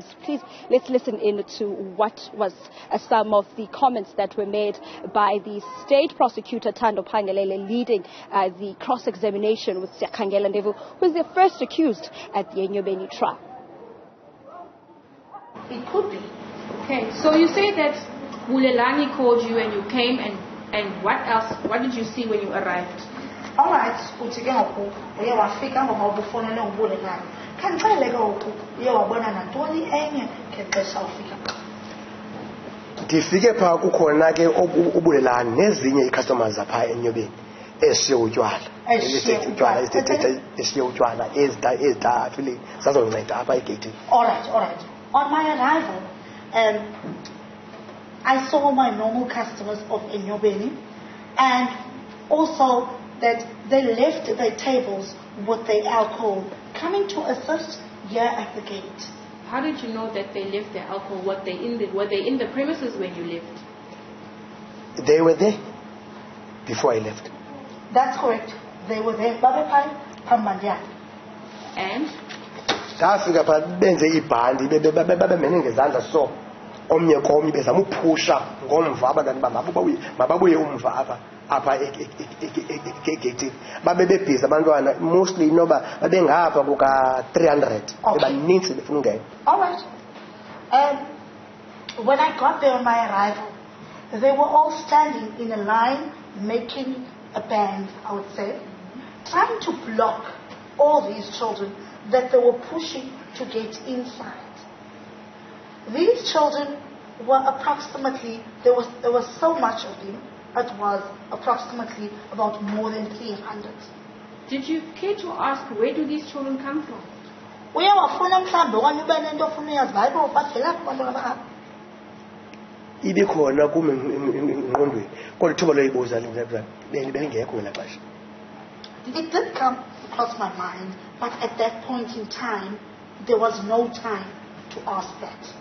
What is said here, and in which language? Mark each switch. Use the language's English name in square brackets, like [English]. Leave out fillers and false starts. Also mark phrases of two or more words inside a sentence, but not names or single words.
[English] Please, let's listen in to what was some of the comments that were made by the state prosecutor, Thando Phangalele, leading the cross-examination with Siyakhangela and Ndevu, who is the first accused at the Enyobeni trial. It could be. Okay, so you say that Bulelani called you and you came, and what else? What did you see when you arrived? All right, [Xhosa] uThixo uye wafika ngoba ubufonele uBulelani. Khanixeleke ukuthi uye wabona nantoni enye ngexesha ufika. Ndifike phaa kukhona ke uBulelani nezinye ii-customers zapha eNyobeni eshiye utywala. Eshiye utywala ezitathu le zazonceda apha egeyithini. [English] All right. On my arrival, I saw my normal customers of Enyobeni, and also that they left their tables with their alcohol, coming to assist here at the gate. How did you know that they left their alcohol? Were they in the premises when you left? They were there before I left. That's correct. They were there. And? [Xhosa] Ndafika phaa benze ibhandi babemene ngezandla so omnye komnye bezama uphusha ngomva abantwana mababuye umva apha egeyithini. Babebebhizi abantwana, mostly noba babengapha kuka-300 bebanintsi befuna ungena. [English] All right. When I got there on my arrival, they were all standing in a line, making a band, I would say, trying to block all these children that they were pushing to get inside. These children were approximately, there was so much of them, it was approximately about more than 300. Did you care to ask, where do these children come from? [Xhosa] Ibikhona kum engqondweni kodwa ithuba loyibuza belingekho ngelaa xesha. [English] It did come across my mind, but at that point in time, there was no time to ask that.